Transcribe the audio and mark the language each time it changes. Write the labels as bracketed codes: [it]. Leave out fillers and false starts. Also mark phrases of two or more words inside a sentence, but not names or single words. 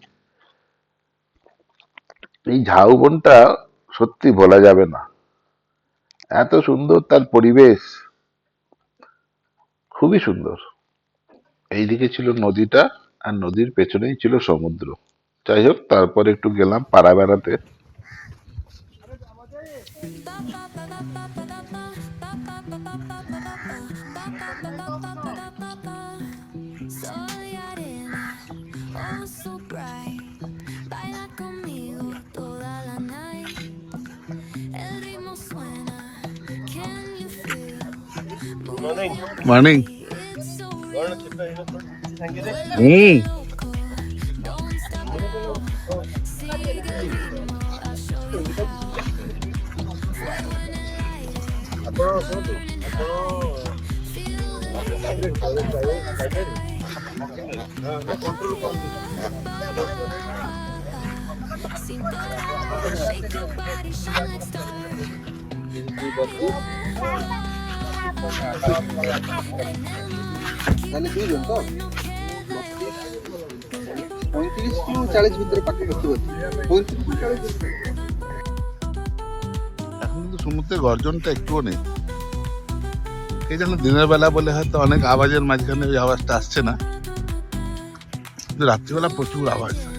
[bn] এই ঝাউবনটা সত্যি বলা যাবে না, এত সুন্দর তার পরিবেশ, খুবই সুন্দর। এইদিকে ছিল নদীটা, আর নদীর পেছনেই ছিল সমুদ্র। যাই হোক, তারপর একটু গেলাম পাড়া বেড়াতে। [es] Soy arena, [en] oh so bright. [es] Baila conmigo toda la night. El ritmo suena, [en] can you feel? Moving morning. body, it's so real. হুম। Loco, don't stop now. [es] Sigue el ritmo, [en] I'll show you how. [es] Fuego en el aire, [en] burning high. Feel the heat, [es] sin parar, [en] shake your body, shine like stars. [es] En el [bn] তাহলে দুইজন তো [es] mar no queda [bn] 35 টু 40 ভিতরে পাখি করতে পারছি 35 টু 40 এখন কিন্তু সমুদ্রের গর্জনটা একটুও নেই। এই জন্য দিনের বেলা বলে হয়তো অনেক আওয়াজের মাঝখানে ওই আওয়াজটা আসছে না, কিন্তু রাত্রিবেলা প্রচুর আওয়াজ।